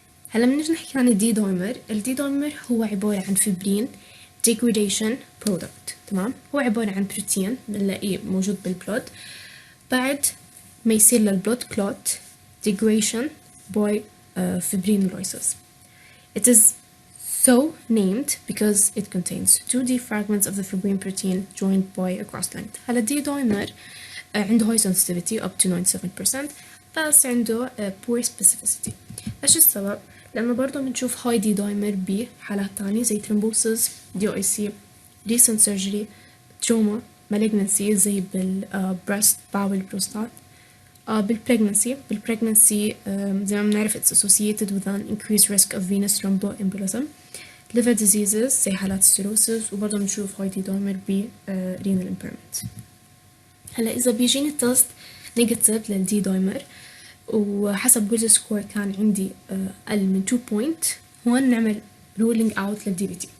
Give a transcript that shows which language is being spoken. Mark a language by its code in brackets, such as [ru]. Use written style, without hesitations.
[ar] هلا بنيجي نحكي عن الدي دايمر. الدي دايمر هو عبارة عن فبرين degradation product، تمام؟ هو عبارة عن بروتين بنلاقيه موجود بالبلود بعد ما يصير للبلود [en] clot degradation by fibrinolysis. It is so named because it contains 2D fragments of the fibrin protein joined by a cross length. [ar] هلا الدي دايمر عنده [en] high sensitivity up to 97% [ar] بس عنده [en] poor specificity. [ar] إيش السبب؟ لأنه برضه بنشوف high D dimer بحالات تانية زي [en] thrombosis, DOIC, recent surgery, trauma, malignancy [ar] زي [en] breast bowel prostate بالpregnancy [ar] زي ما بنعرف [en] it's associated with an increased risk of venous thromboembolism. liver diseases [ar] زي حالات السيروسيس، وبرضه بنشوف هاي دي دايمر ب [en] renal impairment. [ar] هلا إذا بيجيني التست نيجاتيف للدي دايمر وحسب ويلز سكور كان عندي أقل من 2 بوينت، هون نعمل ruling out للدي بي تي.